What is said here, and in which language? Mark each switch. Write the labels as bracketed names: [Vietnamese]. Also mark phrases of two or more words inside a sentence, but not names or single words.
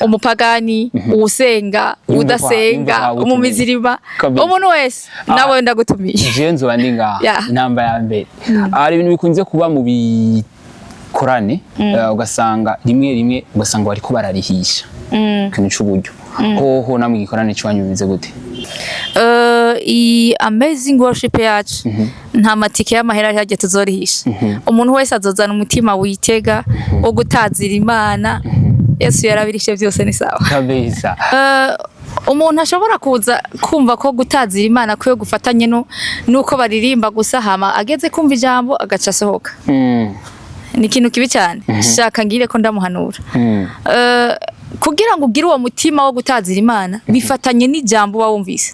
[Rundi] umupagani usenga udasenga umumizirima umuntu wese nawe ndagutumiye je nzobandi ngaha namba ya mbere ari ibintu bikunze kuba mu korane ugasanga rimwe ugasanga bariko bararihisha kintu cy'uburyo hoho namwe gikorane cywanyu bimeze gute i [English] amazing worship [Rundi] yacu nta matike y'amahera ari hajye tuzorihisha umuntu wese azozana umutima witega wo gutazira Imana Yesu yarabirishe byose ni sawa kabisa umuntu ashobora kuza kumva ko gutazira Imana kwiye gufatanye nuko baririmba gusa hama ageze kumva ijambo agaca sohoka ni ikintu kibi cyane shaka ngire ko ndamuhanura kugira ngo ugire uwo mutima wo gutazira Imana bifatanye n'ijambo wawumvise